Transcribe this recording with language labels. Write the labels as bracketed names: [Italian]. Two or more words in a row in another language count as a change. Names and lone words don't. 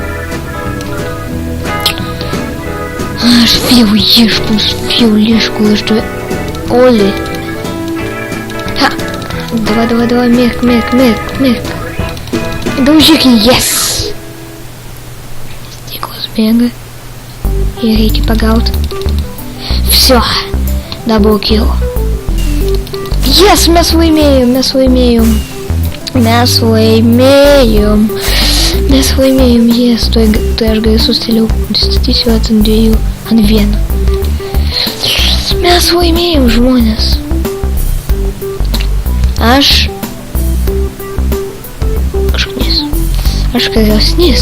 [Lithuanian] Aš vėl ieškau, aš tu... Oli. Ha! Давай, mirk. Daužyk, yes! Stiklas bėga. Ir reikia pagauti. Всё. [English] Double kill. Yes, [Lithuanian] mes laimėjom. Yes, tuoj aš galiu sustatysiu ant 2, ant 1. Mes laimėjom, žmonės. Aš karesnis.